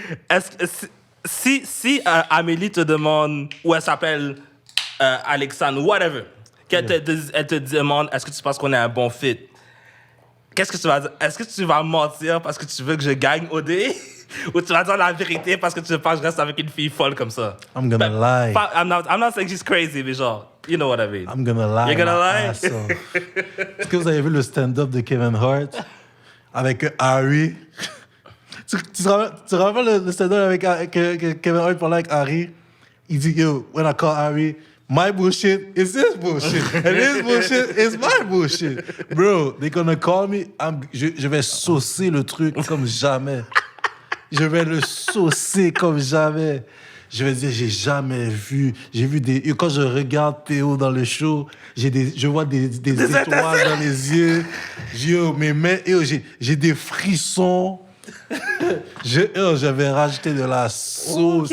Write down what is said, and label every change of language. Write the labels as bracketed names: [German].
[French] Est-ce que si Amélie te demande, ou elle s'appelle Alexandre, whatever, elle te demande, est-ce que tu penses qu'on est un bon fit? Qu'est-ce que tu vas dire? Est-ce que tu vas mentir parce que tu veux que je gagne OD? Ou tu vas dire la vérité parce que tu veux pas que je reste avec une fille folle comme ça? [English] I'm gonna lie. I'm not saying she's crazy, [French] mais genre, [English] you know what I mean. I'm gonna lie. You're gonna lie? [French] Est-ce que vous avez vu le stand-up de Kevin Hart avec Harry? Tu te rappelles le stand-up avec que Kevin Hart parlait avec Harry? Il dit, [English] yo, when I call Harry, my bullshit is his bullshit. And his bullshit is my bullshit. Bro, they're gonna call me. [French] Je vais saucer le truc comme jamais. Je vais le saucer comme jamais. Je vais dire, j'ai jamais vu. J'ai vu des. Et quand je regarde Théo dans le show, je vois des étoiles dans les yeux. Yo, mes mains, yo, j'ai des frissons. J'avais rajouté de la sauce.